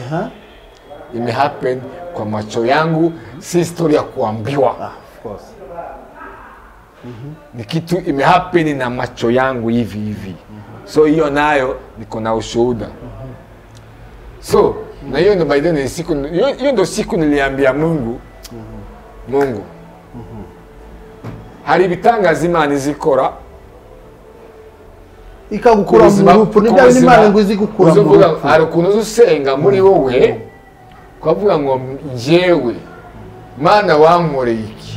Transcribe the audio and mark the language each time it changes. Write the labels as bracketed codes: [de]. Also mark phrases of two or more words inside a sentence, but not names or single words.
[sw] Ime happen kwa macho yangu, si story ya kuambiwa. [en] Of course. [sw] Ni kitu ime happen na macho yangu hivi. So hiyo nayo niko na ushuhuda. So na hiyo ndo [en] by the way [sw] siku hiyo ndo siku niliambia Mungu. Mungu. [rw] Hari bitangaza Imana izikora ikagukura mu rupu nibyo Imana ngo izigukura mu rupu. Hari kunozo usenga muri wowe kwavuga ngo jewe Mana wankoreye iki?